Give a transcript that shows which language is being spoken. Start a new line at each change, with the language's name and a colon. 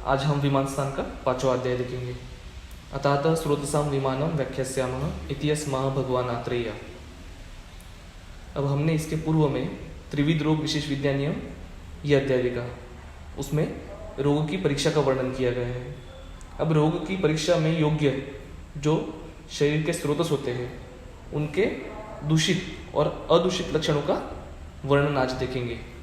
Hindi: आज हम विमान स्थान का 5वां अध्याय देखेंगे।
Sanskrit: अतः स्रोतसाम विमानम व्याख्यास्यामः इति अस्माः भगवान आत्रेय।
Hindi: अब हमने इसके पूर्व में त्रिविध रोग विशेष विद्या नियम यह अध्याय देखा। उसमें रोगों की परीक्षा का वर्णन किया गया है। अब रोग की परीक्षा में योग्य जो शरीर के स्रोतस होते हैं उनके दूषित और अदूषित लक्षणों का वर्णन आज देखेंगे।